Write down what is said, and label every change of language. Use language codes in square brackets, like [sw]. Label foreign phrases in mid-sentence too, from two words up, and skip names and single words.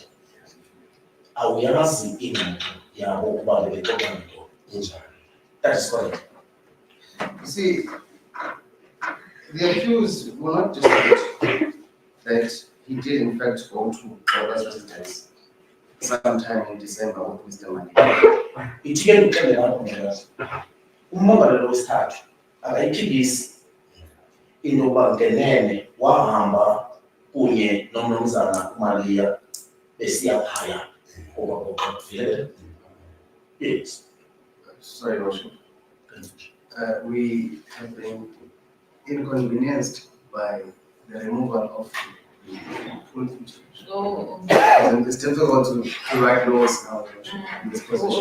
[xh] Awuyazi ingxoxo yabo ukuba bebexoxa ngento. [en] That is correct. you see, the accused will not dispute that he did in fact go to Bola's residence sometime in December with Mr. Mali. [xh] Ithike ndixelele apho mnikazi. Ummangalelwa wesithathu akayiphikisi into yoba ngenene wahamba kunye nomnumzana uMaria besiya phaya okwaXolo. [en] Yes. Sorry, Your Worship. We have been inconvenienced by the removal of the full picture. Oh, And it's difficult to write laws now, Your Worship, in this position.